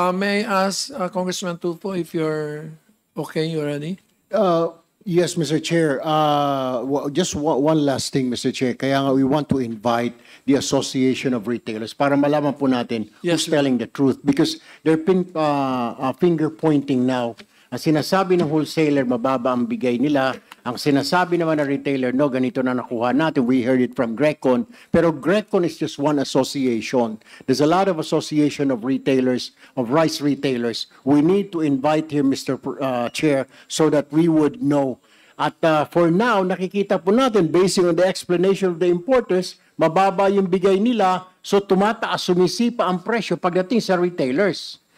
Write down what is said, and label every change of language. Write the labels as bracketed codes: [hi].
[en] May I ask Congressman Tulfo if you're okay, you ready? Yes, Mr. Chair. Just one last thing, Mr. Chair. [tl] Kaya nga [en] we want to invite the Association of Retailers [tl] para malaman po natin [en] who's telling the truth. Because they're finger pointing now. [tl] Ang sinasabi ng wholesaler, mababa ang bigay nila. Ang sinasabi naman ng retailer, no, ganito na nakuha natin. [en] We heard it from Grecon. Pero Grecon is just one association. There's a lot of association of retailers, of rice retailers. We need to invite here, Mr. Chair, so that we would know. [tl] At [en] for now, [tl] nakikita po natin, [en] based on the explanation of the importers, [tl] mababa yung bigay nila, so tumataas, sumisipa ang presyo pagdating sa retailers.